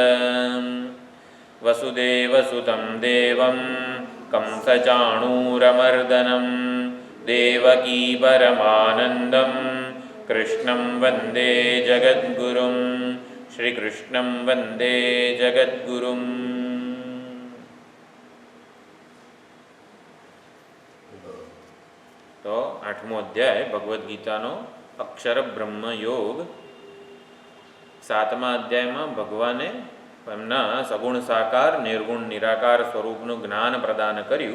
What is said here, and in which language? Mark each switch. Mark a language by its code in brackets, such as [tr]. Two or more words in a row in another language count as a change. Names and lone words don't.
[sa] वसुदेवसुतं देवं कंसचाणूरमर्दनं देवकी परमानन्दं कृष्णं वन्दे जगद्गुरुं. श्रीकृष्णं वन्दे जगद्गुरुम्. [gu] તો 8મો અધ્યાય ભગવદ્ ગીતાનો અક્ષર બ્રહ્મ યોગ. 7મા અધ્યાયમાં ભગવાને એમના સગુણ સાકાર નિર્ગુણ નિરાકાર સ્વરૂપનું જ્ઞાન પ્રદાન કર્યું.